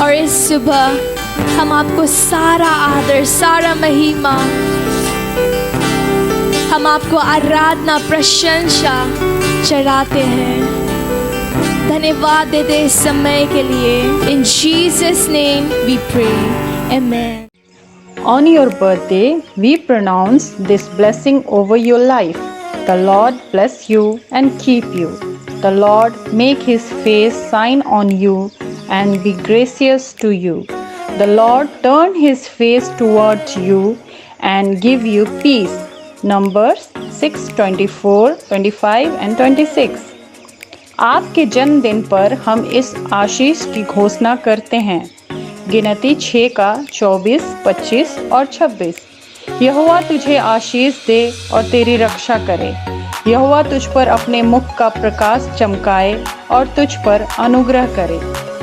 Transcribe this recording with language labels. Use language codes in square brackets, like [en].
[hi] और इस सुबह हम आपको सारा आदर, सारा महिमा, हम आपको आराधना, प्रशंसा चढ़ाते हैं। धन्यवाद देते इस समय के लिए। [en] In Jesus' name we pray. Amen. On your birthday, we pronounce this blessing over your life. The Lord bless you and keep you. The Lord make his face shine on you and be gracious to you. The Lord turn his face towards you and give you peace. Numbers 6:24, 25 and 26. [hi] आपके जन्मदिन पर हम इस आशीष की घोषणा करते हैं गिनती 6 का 24, 25 और 26। यहोवा तुझे आशीष दे और तेरी रक्षा करे। यहोवा तुझ पर अपने मुख का प्रकाश चमकाए और तुझ पर अनुग्रह करे।